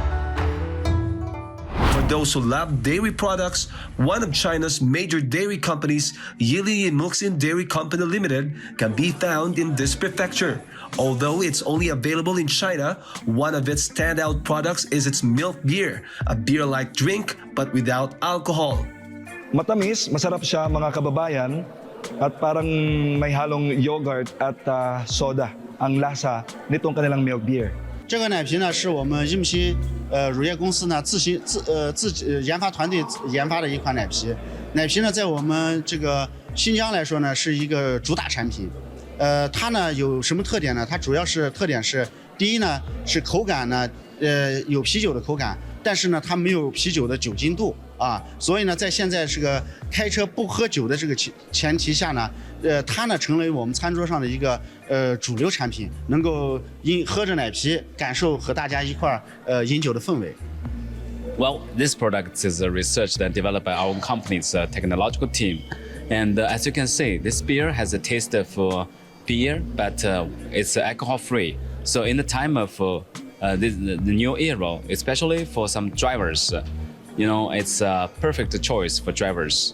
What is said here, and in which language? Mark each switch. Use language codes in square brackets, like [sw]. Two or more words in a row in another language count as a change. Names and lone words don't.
[en] For those who love dairy products, one of China's major dairy companies, Yili Muxin Dairy Company Limited, can be found in this prefecture. Although it's only available in China, one of its standout products is its milk beer, a beer-like drink but without alcohol. [tl] Matamis, masarap siya mga kababayan at parang may halong yogurt at soda ang lasa nitong kanilang [en] milk beer. [zh] 这个奶瓶呢，是我们印溪乳业公司呢自研发团队研发的一款奶瓶。奶瓶呢，在我们这个新疆来说呢，是一个主打产品。它呢有什么特点呢？它主要是特点是，第一呢是口感呢，有啤酒的口感，但是呢它没有啤酒的酒精度啊，所以呢在现在这个开车不喝酒的这个前提下呢，它呢成为我们餐桌上的一个主流产品，能够喝着奶啤，感受和大家一块饮酒的氛围。 [en] Well, this product is researched and developed by our company's technological team. And as you can see, this beer has a taste of beer, but it's alcohol-free. So in the time of the new era, especially for some drivers, it's a perfect choice for drivers.